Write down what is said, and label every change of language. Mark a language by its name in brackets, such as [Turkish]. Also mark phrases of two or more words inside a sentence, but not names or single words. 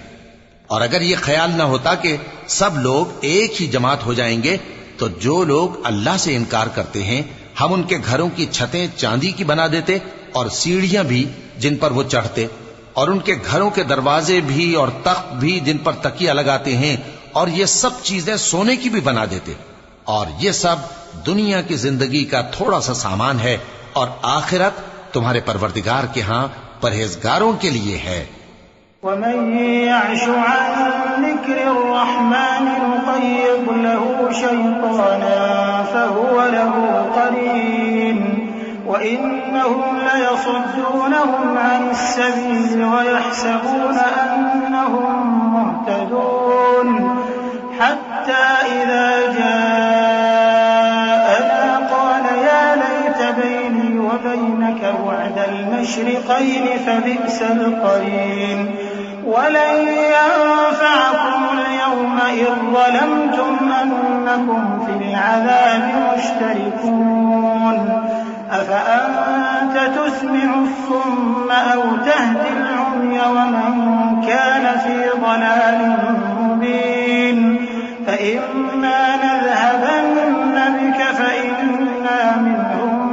[Hindi] और अगर ये ख्याल ना होता कि सब लोग एक ही जमात हो जाएंगे तो जो लोग अल्लाह से इनकार करते हैं हम उनके घरों की छतें चांदी की बना देते और सीढ़ियां भी जिन पर वो चढ़ते और उनके घरों के दरवाजे भी और तख्त भी जिन पर तकिया लगाते हैं और ये सब चीजें सोने की भी बना देते। और ये सब दुनिया की जिंदगी का थोड़ा सा सामान है और आखिरत तुम्हारे परवरदिगार के यहाँ परहेजगारों के लिए है। [Arabic] ومن يعش عن ذكر الرحمن نقيض له شيطانا فهو له قرين وإنهم ليصدونهم عن السبيل ويحسبون أنهم مهتدون حتى إذا بيني وبينك بعد المشرقين فبئس القرين ولن ينفعكم اليوم إذ ظلمتم أنكم في العذاب مشتركون أفأنت تسمع الصم أو تهدي العمي ومن كان في ضلال مبين فإما نذهبن بك فإنا منهم